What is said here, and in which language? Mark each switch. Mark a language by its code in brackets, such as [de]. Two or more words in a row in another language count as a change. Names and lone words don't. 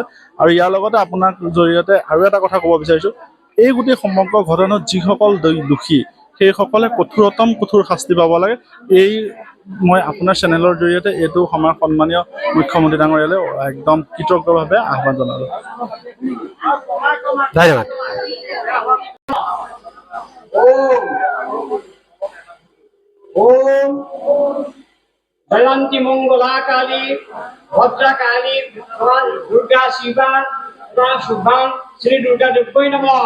[as] আৰু ইয়াৰ লগতে আপোনাৰ জৰিয়তে আৰু এটা কথা ক'ব বিচাৰিছোঁ, এই গোটেই সমগ্ৰ ঘটনাত যিসকল দোষী সেইসকলে কঠোৰতম কঠোৰ শাস্তি পাব লাগে। মই আপোনাৰ চেনেলৰ জৰিয়তে এইটো আমাৰ সন্মানীয় মুখ্যমন্ত্ৰী ডাঙৰীয়ালৈ একদম কৃতজ্ঞভাৱে আহ্বান জনালোঁ। ধন্যবাদ। [sa] ओम जयंती मंगला काली भद्रा काली दुर्गा शिवा शुभां श्री दुर्गा देव्यै नमः।